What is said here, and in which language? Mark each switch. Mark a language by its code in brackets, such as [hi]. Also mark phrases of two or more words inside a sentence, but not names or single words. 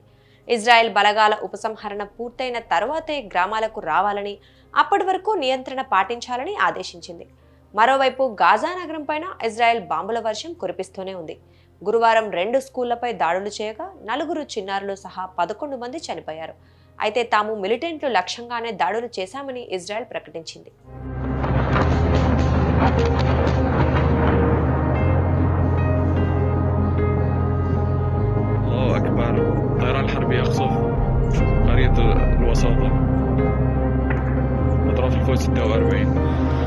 [te] ఇజ్రాయెల్ బలగాల ఉపసంహరణ పూర్తయిన తరువాతే గ్రామాలకు రావాలని, అప్పటి వరకు నియంత్రణ పాటించాలని ఆదేశించింది. మరోవైపు గాజా నగరం పైన ఇజ్రాయెల్ బాంబుల వర్షం కురిపిస్తూనే ఉంది. గురువారం 2 స్కూళ్లపై దాడులు చేయగా 4 చిన్నారులు సహా 11 మంది చనిపోయారు. అయితే తాము మిలిటెంట్లు లక్ష్యంగానే దాడులు చేశామని ఇజ్రాయెల్ ప్రకటించింది. [ar] الله أكبر. الطيران الحربي يقصف قرية الوساطة. أطراف الفوز 46.